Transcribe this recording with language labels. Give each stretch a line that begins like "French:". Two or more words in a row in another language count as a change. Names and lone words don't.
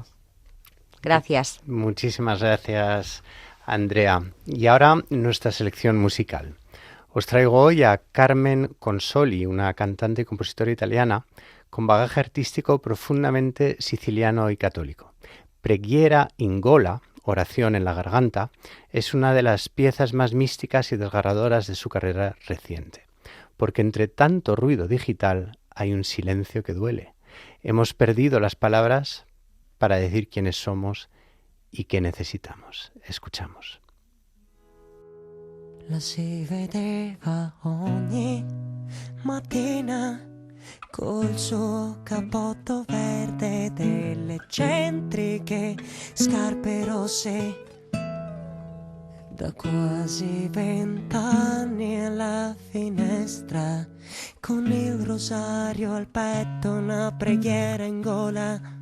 Spanish: Gracias. Muchísimas gracias, Andrea. Y ahora nuestra selección musical. Os traigo hoy a Carmen Consoli, una cantante y compositora italiana con bagaje artístico profundamente siciliano y católico.
Italian: Preghiera in gola,
Spanish: Oración en la garganta, es una de las piezas más místicas y desgarradoras de su carrera reciente, porque entre tanto ruido digital hay un silencio que duele. Hemos perdido las palabras para decir quiénes somos y qué necesitamos. Escuchamos.
Italian: La si vedeva ogni mattina col suo cappotto verde, delle eccentriche scarpe rosse. Da quasi 20 anni alla finestra, con il rosario al petto, una preghiera in gola.